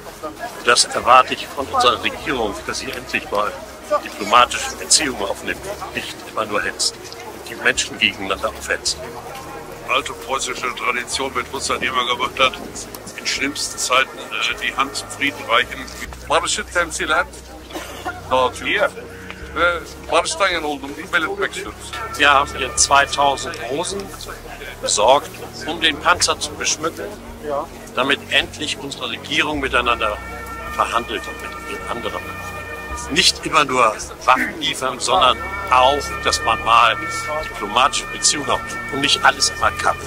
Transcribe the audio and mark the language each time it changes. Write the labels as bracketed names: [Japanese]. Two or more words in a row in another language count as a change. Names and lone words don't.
[German] Das erwarte ich von unserer Regierung, dass sie endlich mal diplomatische Beziehungen aufnimmt, nicht immer nur hetzt und die Menschen gegeneinander aufhetzt. Alte preußische Tradition mit Russland immer gemacht hat, in schlimmsten Zeiten die Hand zum Frieden reichen. [Turkish] Barışı temsilen dağıtıyor ve barıştan yana olduğumuzu belirtmek istiyoruz. [German] Wir haben hier 2000 Rosen besorgt, um den Panzer zu beschmücken, damit endlich unsere Regierung miteinander verhandelt und mit den anderen. Nicht immer nur Waffen liefern, sondern auch, dass man mal diplomatische Beziehungen hat und nicht alles immer Kampf.